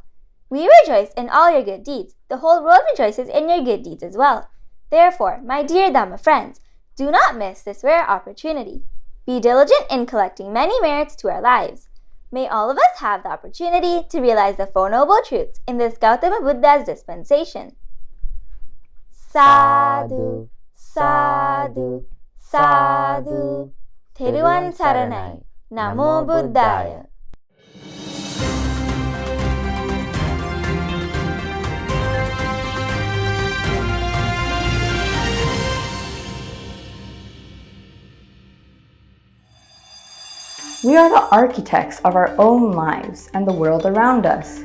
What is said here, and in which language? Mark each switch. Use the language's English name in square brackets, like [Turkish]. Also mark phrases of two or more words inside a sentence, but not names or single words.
[English] We rejoice in all your good deeds. The whole world rejoices in your good deeds as well. Therefore, my dear Dhamma friends, do not miss this rare opportunity. Be diligent in collecting many merits to our lives. May all of us have the opportunity to realize the Four Noble Truths in this Gautama Buddha's dispensation. [Pali] Sadhu, sadhu, sadhu. [Sinhala] Theruvan Saranai. [Pali] Namo Buddhaya. [English] We are the architects of our own lives and the world around us.